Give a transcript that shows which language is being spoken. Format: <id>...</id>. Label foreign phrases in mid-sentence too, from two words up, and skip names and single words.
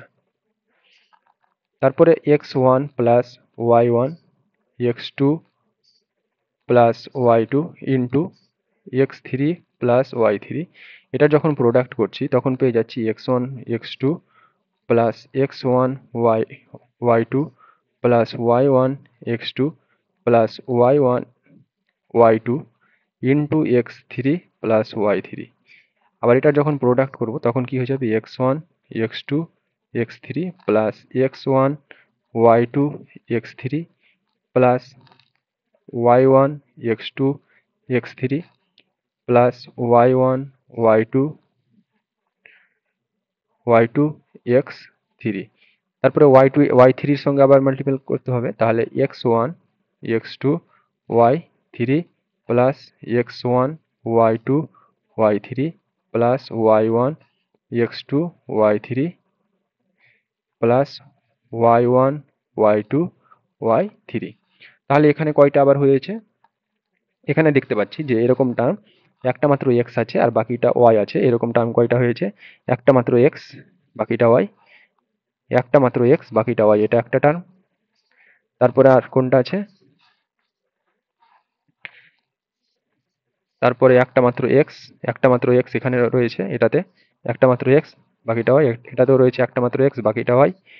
<bn>তারপরে x1 প্লাস y1, x2 প্লাস y2 ইন্টু x3 প্লাস y3, এটা যখন প্রোডাক্ট করছি তখন পেয়ে যাচ্ছি x1 x2 প্লাস x1 y2 প্লাস y1 x2 প্লাস y1 y2 ইন্টু x3 প্লাস y3। আবার এটা যখন প্রোডাক্ট করব তখন কি হয়ে যাবে, x1 x2 x3 প্লাস x1 y2 x3 প্লাস y1 x2 x3 প্লাস y1 y2 y2 x3, তারপরে y2 y3 এর সঙ্গে আবার মাল্টিপল করতে হবে, তাহলে x1 x2 y3 প্লাস x1 y2 y3 প্লাস y1 x2 y3 প্লাস y1 y2 y3। তাহলে এখানে কয়টা আবার হয়েছে, এখানে দেখতে পাচ্ছি যে এরকম টার্ম একটা মাত্র এক্স আছে আর বাকিটা ওয়াই আছে, এরকম টার্ম কয়টা হয়েছে, একটা মাত্র এক্স বাকিটা ওয়াই, একটা মাত্র এক্স বাকিটা ওয়াই, এটা একটা টার্ম। তারপরে আর কোনটা আছে, তারপরে একটা মাত্র এক্স এখানে রয়েছে, এটাতে একটা মাত্র এক্স বাকিটা ওয়াই, এটাতেও রয়েছে একটা মাত্র এক্স বাকিটা ওয়াই।</bn>